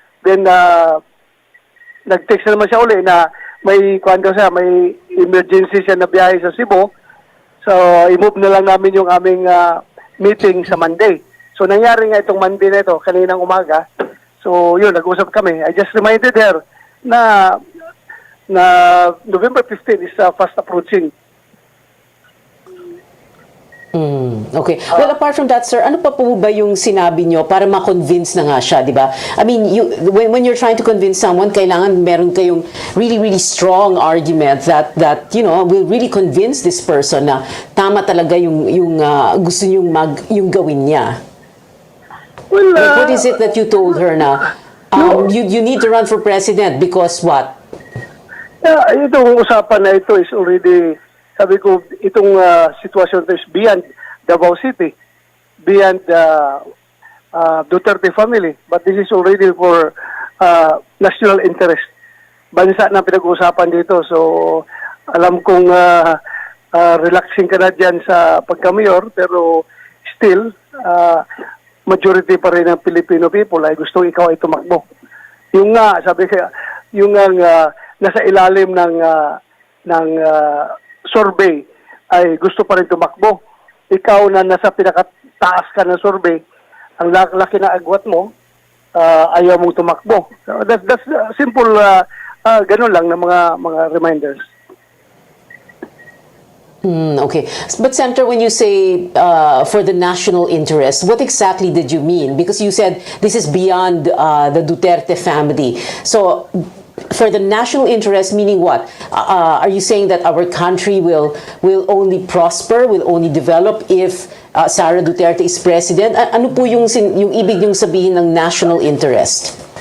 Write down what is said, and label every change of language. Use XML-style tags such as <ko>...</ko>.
<tl>Then, nag-text na naman siya uli na may emergency siya na biyahe sa Cebu. So, i-move na lang namin yung aming meeting sa Monday. So, nangyari nga itong Monday na ito, kaninang umaga.</tl> <en>So,</en> <tl>yun, nag-usap kami.</tl> <en>I just reminded her na November 15 is fast approaching.</en> <tl>Okay.</tl> <en>Well, apart from that,</en> <tl>sir, ano pa po ba yung sinabi nyo para ma-convince na nga siya, di ba?</tl> <en>I mean, when you're trying to convince someone,</en> <tl>kailangan meron kayong</tl> <en>really, really strong argument that will really convince this person</en> <tl>na tama talaga yung gusto yung gawin niya.</tl> <en>Well, what is it that you told her na you need to run for president because what?</en> <tl>Itong usapan na ito</tl> <en>is already,</en> <tl>sabi ko, itong sitwasyon is</tl> <en>beyond Davao City, beyond Duterte family. But this is already for national interest.</en> <tl>Bansa na pinag-uusapan dito. So, alam kong relaxing ka na dyan sa pagka-mayor, pero still, majority pa rin ng Filipino people ay gustong ikaw ay tumakbo. Yung nga, sabi kaya, yung nga nasa ilalim ng survey ay gusto pa rin tumakbo. Ikaw na nasa pinakataas ka ng survey, ang laki na agwat mo, ayaw mong tumakbo.</tl> <en>So that's simple,</en> <tl>ganun lang na mga reminders.</tl> <en>Okay. But Senator, when you say for the national interest, what exactly did you mean? Because you said this is beyond the Duterte family. So for the national interest, meaning what? Are you saying that our country will only prosper, will only develop if Sara Duterte is president?</en> <tl>Ano po yung ibig niyong sabihin ng national interest?</tl>